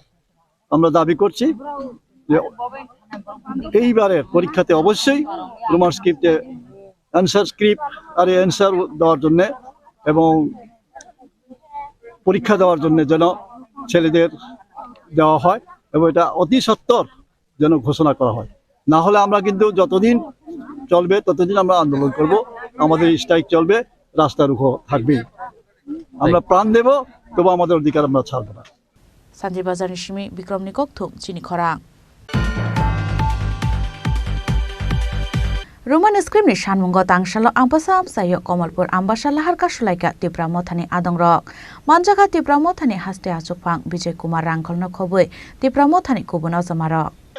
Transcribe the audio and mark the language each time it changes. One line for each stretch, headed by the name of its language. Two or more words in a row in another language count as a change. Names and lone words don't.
Bangla: আমরা দাবি করছি যে এইবারের পরীক্ষাতে অবশ্যই
English: Roman script answer script
Bangla: আর অ্যান্সার দেওয়ার জন্য এবং পরীক্ষা দেওয়ার জন্য যেন ছেলেদের দেওয়া হয় এবং এটা অতি সত্বর যেন ঘোষণা করা হয়। না হলে আমরা কিন্তু যতদিন চলবে ততদিন আমরা আন্দোলন করব, আমাদের স্ট্রাইক চলবে, রাস্তা রুখো থাকবেই। আমরা প্রাণ দেব, তবু আমাদের অধিকার আমরা ছাড়ব না।
Kok Borok: Santi Bazar Nishimi Bikram Nikok Thum Chini Khorang
English: Roman script
Kok Borok: ni Shanmungo Tangshalo Ambasa Amsayo Komalpur Ambasa Lahar Kashulaika Tripura Mothani Adong Rok Manjaga Tripura Mothani Haste Achukphang Vijay Kumar Rangkholno Khoboi Tripura Mothani Kubuno Zamarok